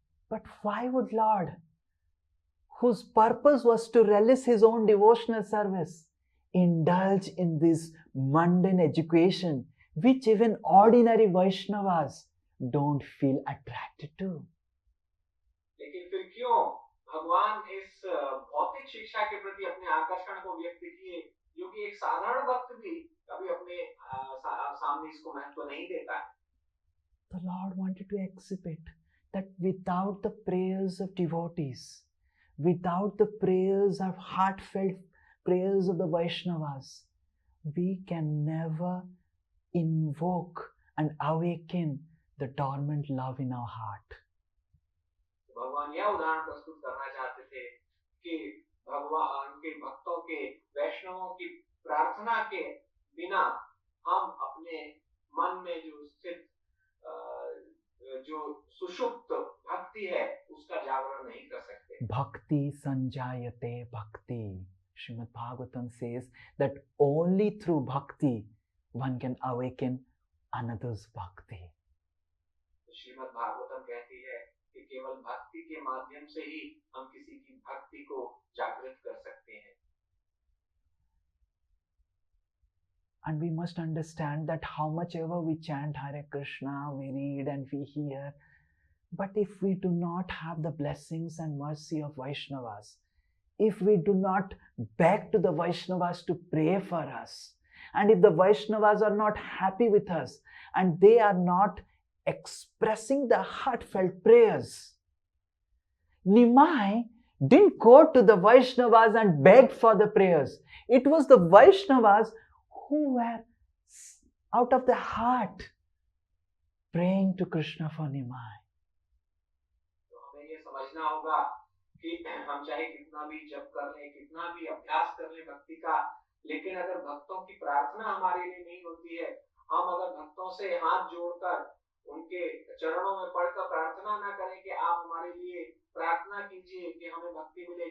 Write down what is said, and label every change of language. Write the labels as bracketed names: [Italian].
[English] But why would Lord, whose purpose was to relish his own devotional service, indulge in this mundane education which even ordinary Vaishnavas don't feel attracted to? [Hindi] लेकिन फिर क्यों भगवान इस भौतिक शिक्षा के प्रति अपने आकर्षण को व्यक्त किए जो कि एक साधारण भक्त भी कभी अपने सामने इसको महत्व नहीं देता है। [English] The Lord wanted to exhibit that without the prayers of devotees, without the prayers of heartfelt prayers of the Vaishnavas, we can never invoke and awaken the dormant love in our heart. [Hindi] भगवान यह उदाहरण प्रस्तुत करना चाहते थे कि भगवान के भक्तों के, वैष्णवों की प्रार्थना के बिना हम अपने मन में जो स्थित जो सुषुप्त भक्ति है उसका जागरण नहीं कर सकते। [Sanskrit] Bhakti sanjayate bhakti. [English] Srimad Bhagavatam says that only through bhakti one can awaken another's bhakti. [Hindi] Shrimad Bhagavatam कहती है कि केवल भक्ति के माध्यम से ही हम किसी की भक्ति को जागृत कर सकते हैं। [English] And we must understand that how much ever we chant Hare Krishna, we read and we hear, but if we do not have the blessings and mercy of Vaishnavas, if we do not beg to the Vaishnavas to pray for us, and if the Vaishnavas are not happy with us, and they are not expressing the heartfelt prayers. Nimai didn't go to the Vaishnavas and beg for the prayers. It was the Vaishnavas who were out of the heart praying to Krishna for Nimai. [Hindi] तो हमें ये समझना होगा कि हम चाहे कितना भी जप कर लें, कितना भी अभ्यास कर लें भक्ति का, लेकिन अगर भक्तों की प्रार्थना हमारे लिए नहीं होती है, हम अगर भक्तों से हाथ जोड़कर उनके चरणों में पड़कर प्रार्थना ना करें कि आप हमारे लिए प्रार्थना कीजिए कि हमें भक्ति मिले।